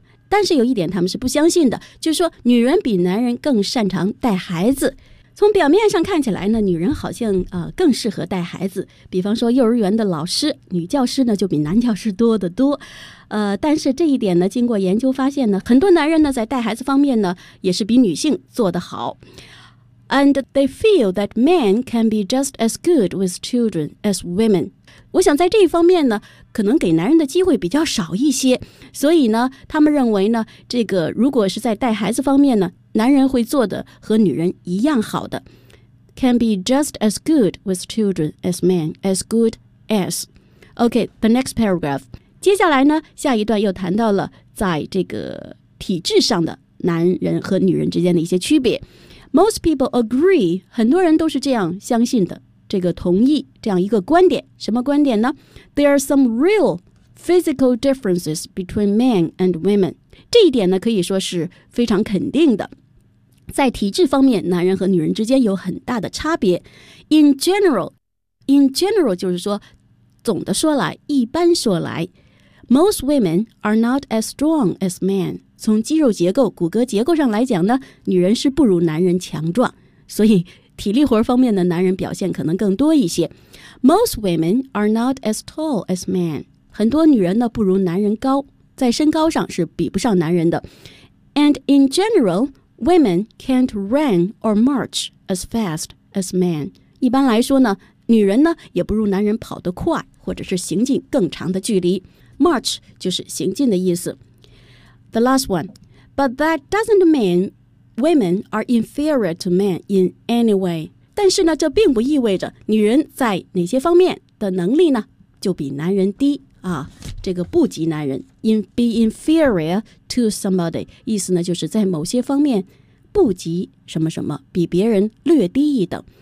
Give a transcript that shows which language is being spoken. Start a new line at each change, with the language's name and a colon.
Chinese: 但是有一点他们是不相信的，就是说女人比男人更擅长带孩子。从表面上看起来呢，女人好像更适合带孩子，比方说幼儿园的老师，女教师呢就比男教师多得多。但是这一点呢经过研究发现呢，很多男人呢在带孩子方面呢也是比女性做得好。
English: And they feel that men can be just as good with children as women。
Chinese: 我想在这一方面呢可能给男人的机会比较少一些，所以呢他们认为呢，这个如果是在带孩子方面呢，男人会做的和女人一样好的。
English: Can be just as good with children as men. As good as. OK, the next paragraph。
Chinese: 接下来呢下一段又谈到了在这个体制上的男人和女人之间的一些区别。
English: Most people agree，
Chinese: 很多人都是这样相信的，这个同意这样一个观点。什么观点呢？
English: There are some real physical differences between men and women。
Chinese: 这一点呢可以说是非常肯定的，在体制方面男人和女人之间有很大的差别。
English: In general， In general
Chinese: 就是说总的说来，一般说来，
English: Most women are not as strong as men。
Chinese: 从肌肉结构、骨骼结构上来讲呢，女人是不如男人强壮，所以体力活方面的男人表现可能更多一些。
English: Most women are not as tall as men。
Chinese: 很多女人呢不如男人高，在身高上是比不上男人的。
English: And in general, women can't run or march as fast as men。
Chinese: 一般来说呢，女人呢也不如男人跑得快，或者是行进更长的距离。 March 就是行进的意思。
English: The last one， But that doesn't mean women are inferior to men in any way。
Chinese: 但是呢这并不意味着女人在哪些方面的能力呢就比男人低啊，这个不及男人。
English: Be inferior to somebody
Chinese: 意思呢就是在某些方面不及什么什么，比别人略低一等。